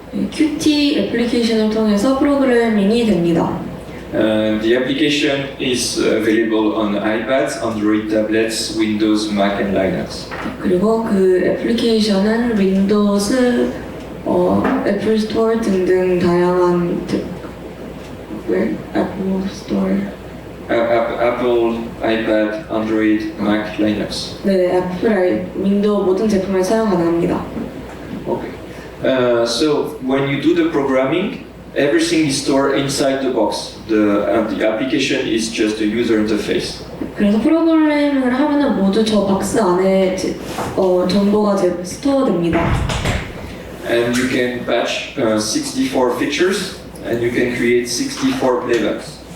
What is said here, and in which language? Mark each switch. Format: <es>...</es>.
<ko>Qt 애플리케이션을 통해서 프로그래밍이 됩니다.</ko> <en>The application is available on iPads, Android tablets, Windows, Mac, and Linux.</en> <ko>그리고 그 애플리케이션은 윈도우스, 애플 스토어 등등 다양한 애플 스토어,</ko> <en>Apple, iPad, Android, Mac, Linux.</en> <ko>네, 애플 윈도우 모든 제품을 사용 가능합니다.</ko> <en>Okay. So when you do the programming, everything is stored inside the box. The application is just a user interface.</en> <ko>그래서 프로그래밍을 하면은 모두 저 박스 안에 정보가 스토어됩니다.</ko> <en>And you can patch 64 features, and you can create 64 playbacks.</en>